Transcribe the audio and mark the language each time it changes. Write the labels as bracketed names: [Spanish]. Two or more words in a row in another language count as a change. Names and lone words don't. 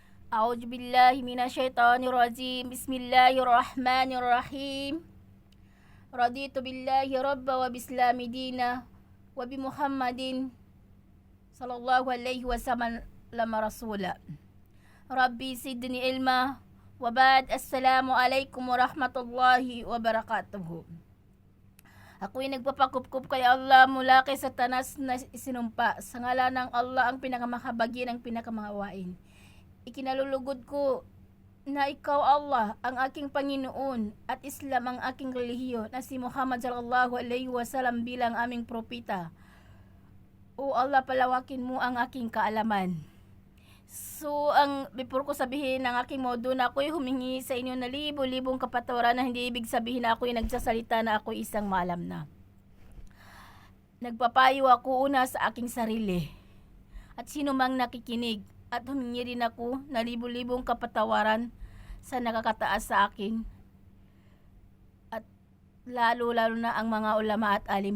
[Arabic] أعوذ بالله من الشيطان الرجيم. بسم الله الرحمن الرحيم. رضيت بالله رباً وبالإسلام ديناً وبمحمد صلى الله عليه وسلم رسولاً. رب زدني علماً وبعد. السلام عليكم ورحمة الله وبركاته. [Filipino] Ako'y nagpapakupkup kay Allah mula kay Satanas na isinumpa. Sa ngalan ng Allah ang pinakamahabagin, ang pinakamahawain. Ikinalulugod ko na ikaw Allah ang aking Panginoon at Islam ang aking relihiyon na si Muhammad [Arabic] صلى الله عليه وسلم [Filipino] bilang aming propeta. O Allah, palawakin mo ang aking kaalaman. [English] So, before [Filipino] ko sabihin ang aking modo na ako'y humingi sa inyo na libo-libong kapatawaran na hindi ibig sabihin na ako'y nagsasalita na ako'y isang maalam na. Nagpapayo ako una sa aking sarili at sino mang nakikinig at humingi rin ako na libo-libong kapatawaran sa nakakataas sa akin at lalo-lalo na ang mga ulama at alima.